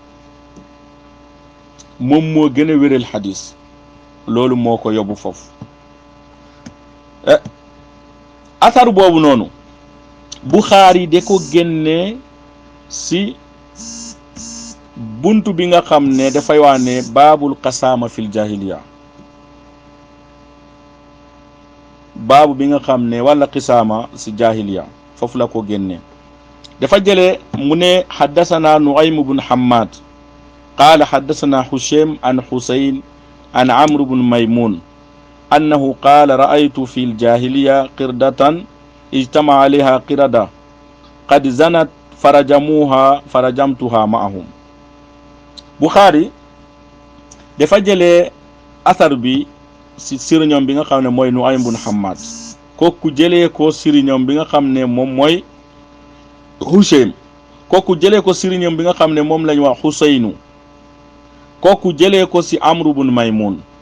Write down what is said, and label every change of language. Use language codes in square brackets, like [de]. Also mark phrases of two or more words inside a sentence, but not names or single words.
[wo] loolu moo ko yóbbu foofu athar boobu noonu Bukhari de ko génne si buntu bi nga xam ne dafay wax ne [ar] باب القسامة في الجاهلية [wo] baabu bi nga xam ne [ar] ولا قسامة [wo] si jahiliya foofu la ko génne dafa jëlee mu ne [ar] حدثنا نعيم بن حماد قال حدثنا هشيم عن حصين عن عمرو بن ميمون أنه قال رأيت في الجاهلية قردة اجتمع عليها قردة قد زنت فرجمتها معهم. [wo] Bukhari dafa jëlee athar bi si sëriñam bi nga xam ne mooy Nu'aym bun Hammad kooku jëlee ko sëriñam bi nga xam ne moom mooy Hushaym kooku jëlee ko sëriñam bi nga xam ne moom lañ wax Husaynu kooku jëlee ko si Amr bun Maymun